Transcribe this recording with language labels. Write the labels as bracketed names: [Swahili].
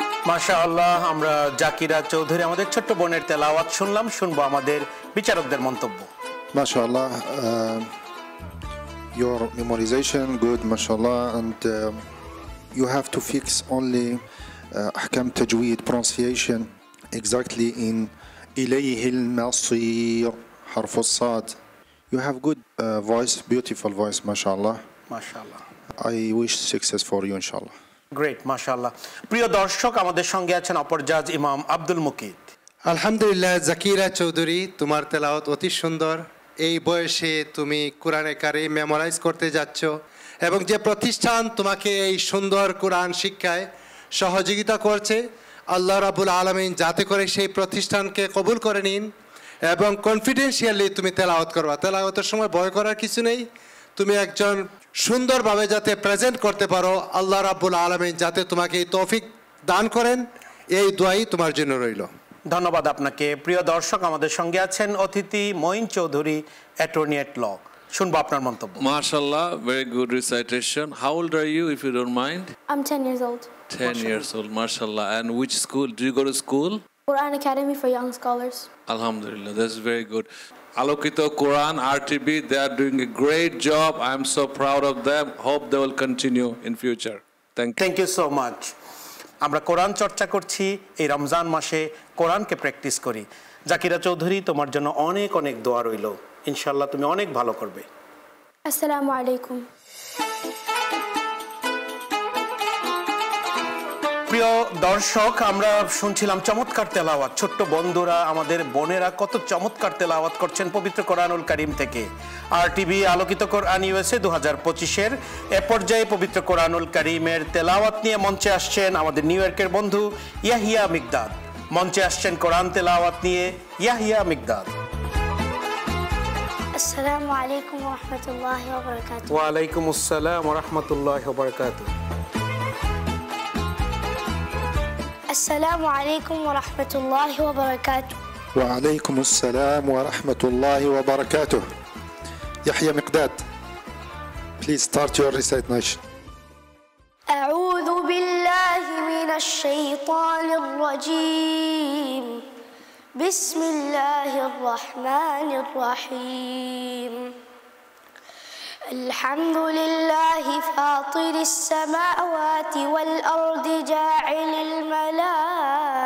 [Bangla] মাশাআল্লাহ, আমরা জাকিরা চৌধুরী আমাদের ছোট্ট বোনের তেলাওয়াত শুনলাম। শুনবো আমাদের বিচারকদের মন্তব্য। [English] MashaAllah, your memorization good, MashaAllah, and you have to fix only ahkam tajweed pronunciation exactly in [Arabic] إليه المصير حرف الصاد. [English] You have good voice, beautiful voice, MashaAllah. [Bangla] মাশাআল্লাহ, [English] I wish success for you, inshallah. [Bangla] Great, মাশাআল্লাহ। প্রিয় দর্শক, আমাদের সঙ্গে আছেন অপর জাজ ইমাম আব্দুল মুকিত। আলহামদুলিল্লাহ, জাকিরা চৌধুরী, তোমার তেলাওয়াত অতি সুন্দর। এই বয়সে তুমি কোরআনে কারিম মেমোরাইজ করতে যাচ্ছ এবং যে প্রতিষ্ঠান তোমাকে এই সুন্দর কোরআন শিক্ষায় সহযোগিতা করছে, আল্লাহ রাব্বুল আলামিন যাতে করে সেই প্রতিষ্ঠানকে কবুল করে নিন এবং কনফিডেন্সিয়ালি তুমি তেলাওয়াত করবা। তেলাওয়াতের সময় ভয় করার কিছু নেই। তুমি একজন সুন্দরভাবে যাতে প্রেজেন্ট করতে পারো, আল্লাহ রাব্বুল আলামিন যাতে তোমাকে এই তৌফিক দান করেন, এই দোয়াই তোমার জন্য রইল। ধন্যবাদ আপনাকে। প্রিয় দর্শক, আমাদের সঙ্গে আছেন অতিথি মঈন চৌধুরী, অ্যাটর্নি এট ল। শুনবো আপনার মন্তব্য। [English] MashaAllah, very good recitation. How old are you, if you don't mind? I'm 10 years old. 10 years old, MashaAllah. And which school? Do you go to school? Quran Academy for Young Scholars. Alhamdulillah, that's very good. Alokito Quran, RTB, they are doing a great job. I'm so proud of them. Hope they will continue in future. Thank you. Thank you so much. [Bangla] আমরা কোরআন চর্চা করছি, এই রমজান মাসে কোরআনকে practice করি। জাকিরা চৌধুরী, তোমার জন্য অনেক অনেক দোয়া রইল। ইনশাআল্লাহ তুমি অনেক ভালো করবে। [Arabic] Assalamu alaikum. [Bangla] প্রিয় দর্শক, আমরা শুনছিলাম চমৎকার তেলাওয়াত। ছোট্ট বন্ধুরা, আমাদের বোনেরা কত চমৎকার তেলাওয়াত করছেন পবিত্র কোরআনুল কারীম থেকে। আরটিভি আলোকিত কোরআন ইউএসএ 2025-এর এ পর্যায়ে পবিত্র কোরআনুল কারীমের তেলাওয়াত নিয়ে মঞ্চে আসছেন আমাদের নিউ ইয়র্কের বন্ধু ইয়াহিয়া মিকদাদ। মঞ্চে আসছেন কোরআন তেলাওয়াত নিয়ে Yahya Miqdad. [Arabic] Assalamu alaikum wa rahmatullahi wa barakatuh. ওয়া আলাইকুম আসসালাম ওয়া রাহমাতুল্লাহি ওয়া বারাকাতুহু। Assalamu alaikum wa rahmatullahi wa barakatuh. وعليكم السلام ورحمة الله وبركاته. [English] يحيى مقداد, please start your recitation. [Arabic] أعوذ بالله من الشيطان الرجيم. بسم الله الرحمن الرحيم. الحمد لله فاطر السماوات والأرض جاعل الملائكة